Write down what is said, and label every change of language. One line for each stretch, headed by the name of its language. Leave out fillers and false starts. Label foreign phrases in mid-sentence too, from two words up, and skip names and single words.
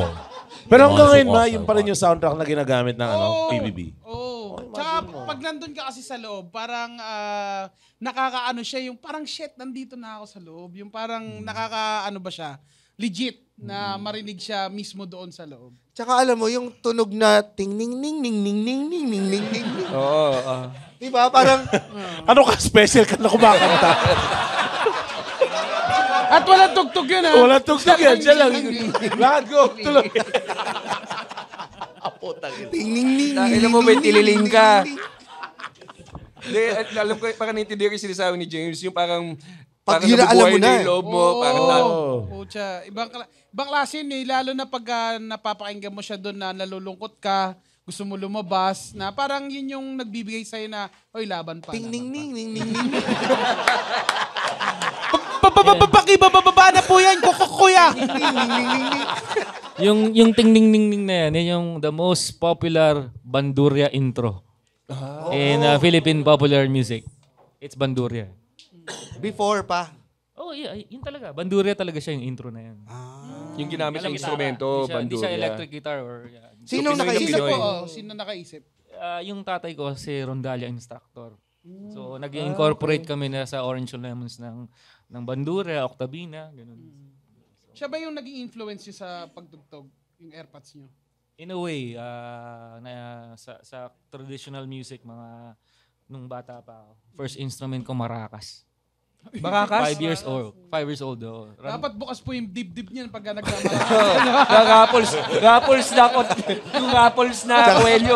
Filipino: Pero hanggang ngayon yung pa rin yung soundtrack na ginagamit ng PBB. Tsaka pag nandun ka kasi sa loob, parang nakakaano siya, yung parang shit, nandito na ako sa loob. Yung parang nakakaano ba siya, legit na marinig siya mismo doon sa loob. Tsaka alam mo, yung tunog na ting ning ning ning ning ning ning ning ning ning. Oo. Di ba? Parang... Ano ka special ka na kumakanta? At walang tugtog yun Walang tugtog yan. Siya lang. Lahat go. Tuloy. Ting ning ning. Alam mo, may tililing ka. Alam ko, parang naintindihan ko yung sinasabi ni James, yung parang alam mo na yung loob mo. Pucha. Ibang klase yun lalo na pag napapakinggan mo siya doon na nalulungkot ka, gusto mo lumabas, na parang yun yung nagbibigay sa'yo na, oy, laban pa. Ting ning ning ning ning ning. Pakibababa na po yan, kuya! Yung ting ning ning ning na yan yung
English: the most popular Bandurria intro in Philippine popular music. It's Bandurria.
Filipino: Before pa. Yeah, yun talaga. Bandurria talaga siya yung intro na yan. Yung ginamit ng instrumento, Hindi siya bandurria.
English: electric guitar or...
Filipino: Sino nakaisip? Sino nakaisip? Yung tatay ko si Rondalia instructor. So nag-incorporate kami na sa Orange Lemons ng Bandurria, Octavina, ganun. Siya ba yung naging influence niyo sa pagtugtog, yung airpods niyo?
English: In a way,
Filipino: sa traditional music, nung bata pa ako,
English: first instrument
Filipino: ko maracas. Maracas? 5 years old. 5 years old. Dapat bukas po yung dibdib niyan pagka nagkamala. Raffles na yung Raffles na Coelho.